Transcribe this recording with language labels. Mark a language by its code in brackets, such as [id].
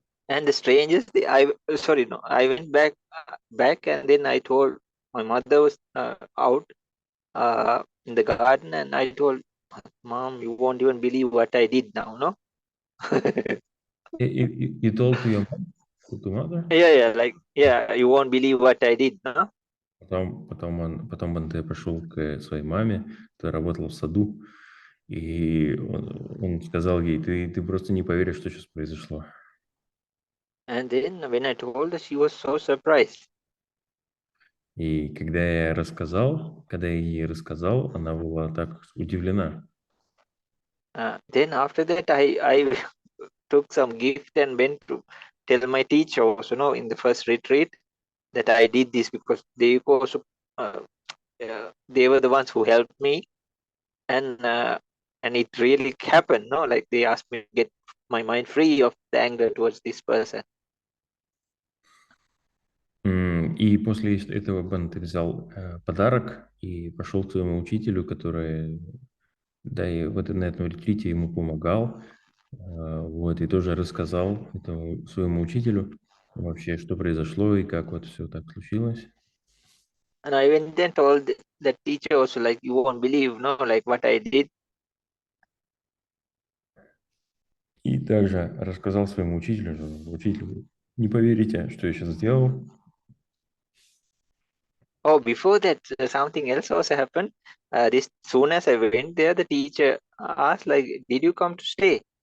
[en] And the strangest thing, I went back, and then I told my mother was out in the garden, and I told Mom, you won't even believe what I did now, no? You told to your mother? Yeah, you won't believe what I did, no? [ru] Потом Банте пошел к своей маме, которая работала в саду, и он сказал ей, ты просто не поверишь, что сейчас произошло. [en] And then when I told her, she was so surprised. [ru] И когда я ей рассказал, она была так удивлена. [en] Then after that, I took some gift and went to tell my teacher also, in the first retreat that I did this because they also they were the ones who helped me, and it really happened. No, like they asked me to get my mind free of the anger towards this person. [ru] И после этого Бен, ты взял подарок и пошел к своему учителю, который, да, и вот на этом ретрите ему помогал, вот, и тоже рассказал этому своему учителю вообще, что произошло и как вот все так случилось. [en] And I went and told the teacher also, like, you won't believe, no, like what I did. [ru] И также рассказал своему учителю, что учитель, вы не поверите, что я сейчас сделал. [en] Oh, before that, something else also happened. This soon as I went there, the teacher asked, like, did you come to stay?